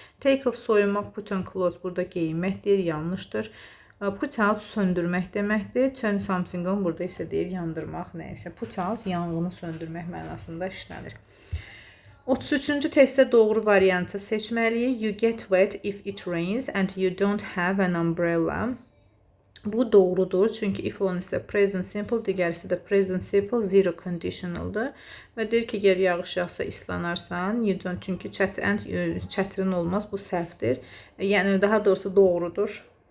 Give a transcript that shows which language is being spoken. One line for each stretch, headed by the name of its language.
English: Take off,
Azerbaijani: soyunmaq,
English: put on clothes,
Azerbaijani: burada geyinməkdir, yanlışdır.
English: Put out,
Azerbaijani: söndürmək deməkdir.
English: Turn something on,
Azerbaijani: burada isə deyir yandırmaq, nəysə.
English: Put out,
Azerbaijani: yanğını söndürmək mənasında işlənir. 33-cü testdə doğru variantı seçməliyik.
English: You get wet if it rains and you don't have an umbrella.
Azerbaijani: Bu doğrudur, çünki if olan isə present simple, digərisi də present simple, zero conditionaldır. Və deyir ki, əgər yağış yağsa islanarsan,
English: you don't,
Azerbaijani: çünki çətrin olmaz, bu səhvdir. Yəni, daha doğrusu doğrudur.